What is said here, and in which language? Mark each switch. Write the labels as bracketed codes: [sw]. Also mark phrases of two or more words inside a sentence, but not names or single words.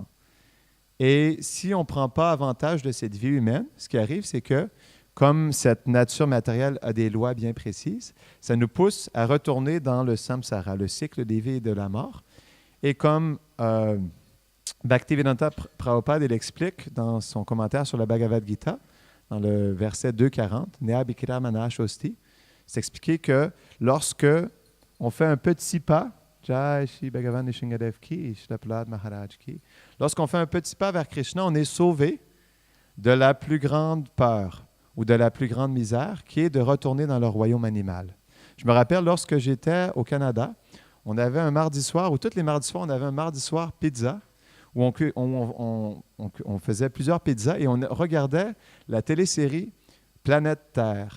[fr] Et si on ne prend pas avantage de cette vie humaine, ce qui arrive, c'est que, comme cette nature matérielle a des lois bien précises, ça nous pousse à retourner dans le samsara, le cycle des vies et de la mort. Et comme Bhaktivedanta Prabhupada il explique dans son commentaire sur la Bhagavad Gita, dans le verset 2.40, [sa] नेह अभिक्रम नाशोऽस्ति, [fr] c'est expliqué que lorsque on fait un petit pas, [hi] जय श्री भगवान नृसिंहदेव की, श्री प्रह्लाद महाराज की, [fr] lorsqu'on fait un petit pas vers Krishna, on est sauvé de la plus grande peur ou de la plus grande misère qui est de retourner dans le royaume animal. Je me rappelle lorsque j'étais au Canada, on avait un mardi soir, ou tous les mardis soirs, on avait un mardi soir pizza, où on faisait plusieurs pizzas et on regardait la télésérie Planète Terre.